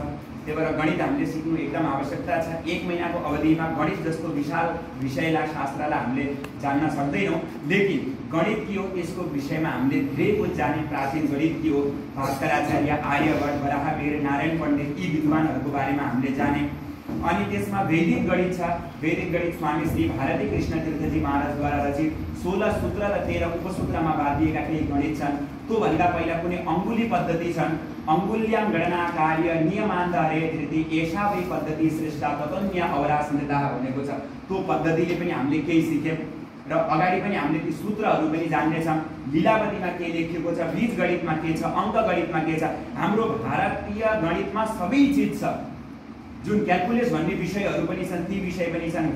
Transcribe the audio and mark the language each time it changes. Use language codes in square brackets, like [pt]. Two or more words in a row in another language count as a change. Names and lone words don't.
[ne] त्यही भएर गणित हामीले सिक्नु एकदम आवश्यकता छ। 1 महिनाको अवधिमा गणित जस्तो विशाल विषयलाई शास्त्रलाई हामीले जान्न सक्दैनौँ, लेकिन गणित के हो यसको विषयमा हामीले धेरै कुछ जाने। प्राचीन गणित के हो, भास्कराचार्य, आर्यभट्ट, वराहमिहिर, नारायण पण्डित यी विद्वानहरूको बारेमा हामीले जाने। अनि त्यसमा वैदिक गणित छ। वैदिक गणित स्वामी श्री भारती कृष्ण तीर्थजी महाराजद्वारा रचित 16 सूत्र र 13 उपसूत्रमा बाँधिएका केही गणित छन्। त्यो भन्दा पहिला कुनै अङ्गुली पद्धति छन्। [sa] अङ्गुल्यां गणना कार्य नियमान्तरे धृति एषा वै पद्धति श्रेष्ठा ततन्य अवरासन्यता [ne] भनेको छ। त्यो पद्धतिले पनि हामीले केही सिक्यौँ र अगाडि पनि हामीले ती सूत्रहरू पनि जान्नेछौँ। लीलावतीमा के लेखिएको छ, बीज गणितमा के छ, अङ्क गणितमा के छ। हाम्रो भारतीय गणितमा सबै चिज छ। जुन क्याल्कुलेस भन्ने विषयहरू पनि छन् ती विषय पनि छन्।